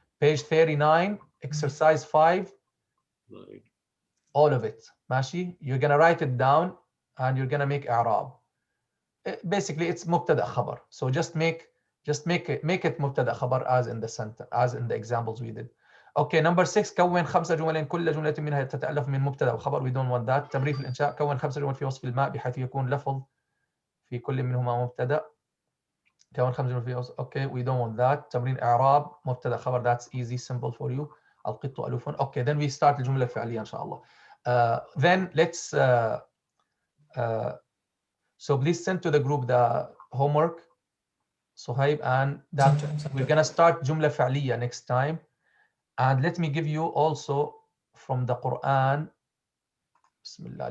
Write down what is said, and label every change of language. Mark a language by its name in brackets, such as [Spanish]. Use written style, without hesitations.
[English] Page 39, exercise 5. Right. All of it. Mashi, you're gonna write it down and you're gonna make i'rab. Basically it's mubtada khabar. So just make it mubtada khabar as in the sentence, as in the examples we did. Okay, number 6. [Arabic] كون 5 جمل كل جملة منها تتألف من مبتدا وخبر. [English] We don't want that. [Arabic] تمرين في الإنشاء. كون 5 جمل في وصف الماء بحيث يكون لفظ في كل منهما مبتدا. كون 5 جمل في وصف. [English] Okay, we don't want that. [Arabic] تمرين إعراب مبتدا خبر. [English] That's easy, simple for you. [Arabic] القط ألوف. [English] Okay, then we start الجملة الفعلية إن شاء الله. Then let's so please send to the group the homework, Suhaib, and that we're gonna start جملة فعلية next time. And let me give you also from the Quran. Bismillah.